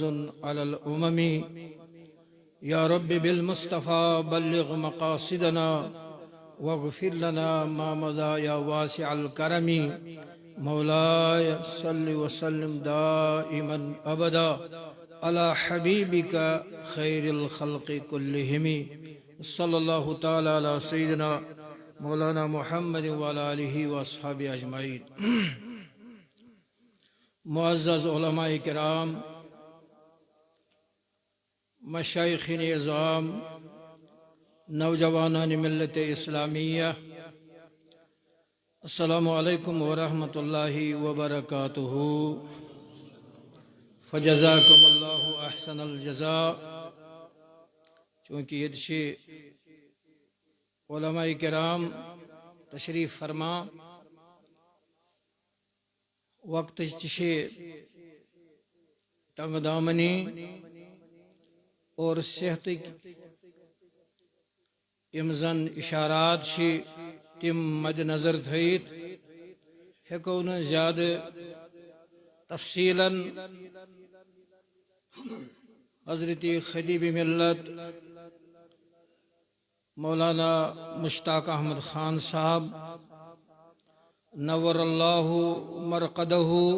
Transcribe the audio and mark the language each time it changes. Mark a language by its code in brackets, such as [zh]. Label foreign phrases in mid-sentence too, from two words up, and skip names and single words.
[ar] على الأمم يا رب بالمصطفى بلغ مقاصدنا واغفر لنا ما مضى يا واسع الكرم مولاي صل وسلم دائما أبدا على حبيبك خير الخلق كلهم صلى الله تعالى على سيدنا مولانا محمد وعلى آله وأصحابه أجمعين [ur] معزز علماء کرام مشائخین اعظام نوجوانان ملت اسلامیہ [ar] السلام علیکم ورحمۃ اللہ وبرکاتہ فجزاکم اللہ احسن الجزاء [ur] چونکہ یہ علماء کرام تشریف فرما وقت تنگ دامنی اور صحت [ks] زن اشارات تم مد نظر تھیت ہیکو ن زیادہ تفصیلا حضرت خطیب ملت مولانا مشتاق احمد خان صاحب [ar] نور اللہ مرقدہ